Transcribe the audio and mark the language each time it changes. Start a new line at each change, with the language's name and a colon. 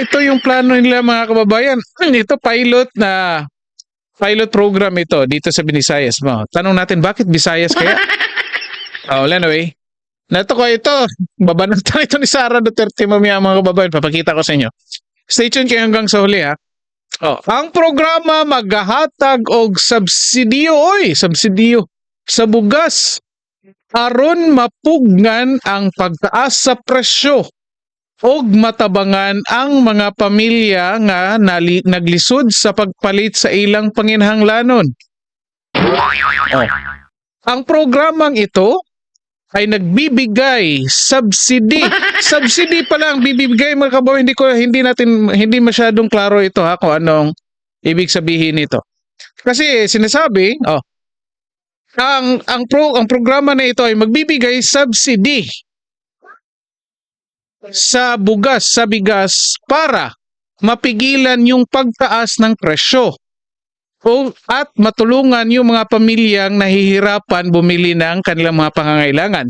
Filipino: Ito yung plano nila mga kababayan. Ito pilot program ito dito sa Visayas mo. Tanong natin bakit Visayas kaya? Anyway. Nato ko ito, babanatan ito ni Sara Duterte mamaya mga kababayan. Papakita ko sa inyo.
English: Stay tuned
Filipino: kayo hanggang sa huli ha.
Cebuano: Oh, ang programa maghahatag og subsidiyo sa bugas aron mapugnan ang pagtaas sa presyo og matabangan ang mga pamilya nga naglisod sa pagpalit sa ilang panginhanglanon. Oh.
Filipino: Ang programang ito ay nagbibigay subsidy. Subsidy pala ang bibigay mga kababayan. Hindi masyadong klaro ito ha kung anong ibig sabihin nito. Kasi sinasabi, ang programa na ito ay magbibigay subsidy sa bugas, sa bigas para mapigilan yung pagtaas ng presyo at matulungan yung mga pamilyang nahihirapan bumili ng kanilang mga pangangailangan.